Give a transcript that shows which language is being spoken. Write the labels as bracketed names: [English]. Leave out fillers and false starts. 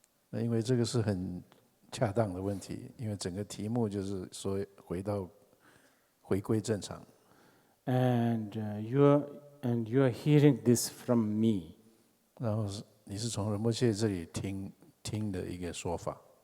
[Chinese] 那因为这个是很恰当的问题，因为整个题目就是说回归正常。 [English] And you are hearing this from me. [Chinese] 然后你是从仁波切这里听的一个说法。